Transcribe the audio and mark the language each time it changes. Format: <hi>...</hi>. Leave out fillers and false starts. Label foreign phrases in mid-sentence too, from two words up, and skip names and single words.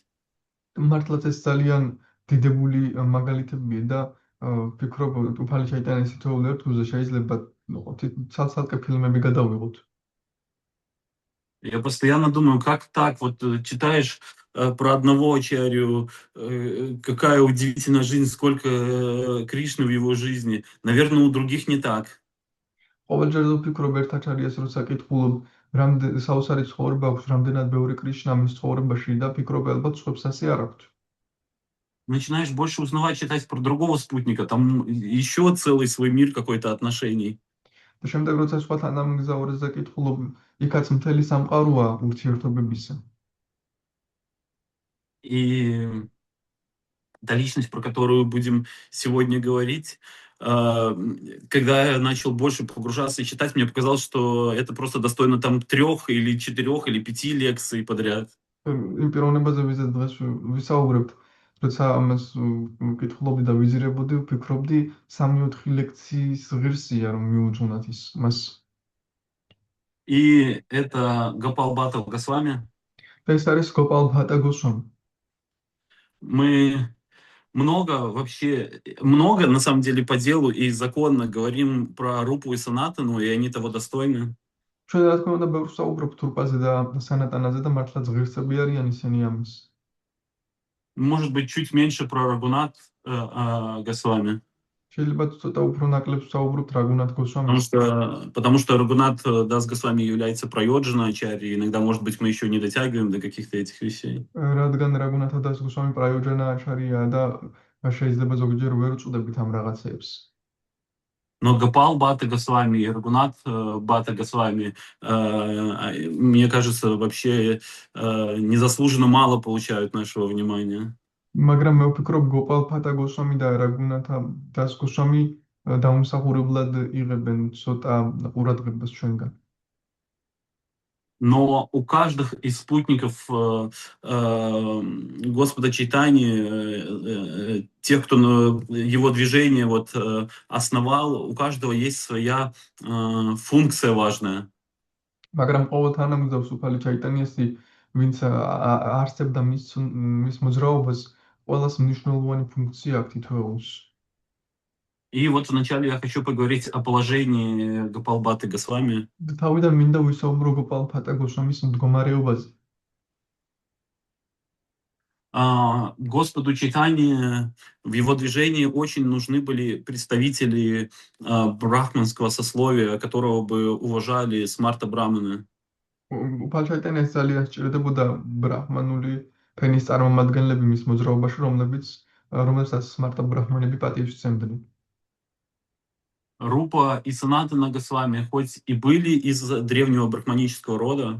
<ka>მართლაც ეს ძალიან დიდებული მაგალითებია და ვფიქრობ, უფალი ჩაიტანეს თითოეულ ერთგულზე შეიძლება ცალ-ცალკე ფილმები გადავიღოთ.</ka> <ru>Я постоянно думаю, как так, вот читаешь про одного ачарью, какая удивительная жизнь, сколько Кришны в его жизни. Наверное, у других не так.</ru> <ka>ყოველჯერ ვფიქრობ ერთ აჩარიას, როცა კითხულობ, საოცარი ცხოვრება აქვს, რამდენად ბევრი კრიშნა მის ცხოვრებაში და ფიქრობ, ალბათ სხვებს ასე არ აქვთ.</ka> <ru>Начинаешь больше узнавать, читать про другого спутника, там еще целый свой мир какой-то отношений.</ru> <ka>და შემდეგ როცა სხვათან ამგზავრზე კითხულობ, იქაც მთელი სამყაროა ურთიერთობებისა.</ka> <ru>И та личность, про которую будем сегодня говорить, когда я начал больше погружаться и читать, мне показалось, что это просто достойно там 3 или 4 или 5 лекций подряд.</ru> <ka>იმ პიროვნებაზე ვიზეთ დღეს ვისაუბრებთ, როცა ამას ვკითხულობდი და ვიზირებოდი, ვფიქრობდი 3-4 ლექციის ღირსია რომ მიუძღვნათ ის მას.</ka> <ru>И это Гопал Баттл Госвами.</ru> <ka>და ეს არის გოპალ ბჰატა გოსვამი.</ka> <ru>Мы много на самом деле по делу и законно говорим про Рупу и Санатану, и они того достойны.</ru> <ka>ჩვენ რა თქმა უნდა ბევრს საუბრობთ რუპაზე და სანატანაზე და მართლაც ღირსები არიან ისინი ამის.</ka> <ru>Может быть, чуть меньше про Рагунат Госвами.</ru> <ka>შეიძლება ცოტა უფრო ნაკლებს საუბრობთ რაგუნათ გოსვამის.</ka> <ru>Потому что Рагунат Дас Госвами является прайоджана ачарьей. Иногда, может быть, мы еще не дотягиваем до каких-то этих вещей.</ru> <ka>რადგან რაგუნათა დას გოსვამი პრაიოჯანა აჩარია და შეიძლება ზოგჯერ ვერ უწოდებით ამ რაღაცებს.</ka> <ru>Но Гопал Баттл Госвами и Рагунат Баттл Госвами, мне кажется, вообще незаслуженно мало получают нашего внимания.</ru> <ka>მაგრამ მე ვფიქრობ გოპალ ბჰატა გოსვამი და რაგუნათა დას გოსვამი დაუმსახურებლად იღებენ ცოტა ყურადღებას ჩვენგან.</ka> <ru>Но у каждых из спутников Господа Чайтани, тех, кто его движение основал, у каждого есть своя функция важная.</ru> <ka>მაგრამ ყოველ თანამგზავს უფალი ჩაიტანიასი, ვინც არსებდა მის მოძრაობას, ყველას მნიშვნელოვანი ფუნქცია აქვს თითოეულს.</ka> <ru>И вот вначале я хочу поговорить о положении Гопал Баттл Госвами.</ru> <ka>თავიდან მინდა ვისაუბრო გოპალ ბჰატა გოსვამის მდგომარეობაზე.</ka> <ru>Господу Чайтани в его движении очень нужны были представители брахманского сословия, которого бы уважали смарта браманы.</ru> <ka>უფალი ჩაიტანიას ძალიან სჭირდებოდა ბრაჰმანული ფენის წარმომადგენლები მის მოძრაობაში, რომლებსაც სმარტა ბრაჰმანები პატივს სცემდნენ.</ka> <ru>Рупа и Санатана Госвами хоть и были из древнего брахманического рода,</ru>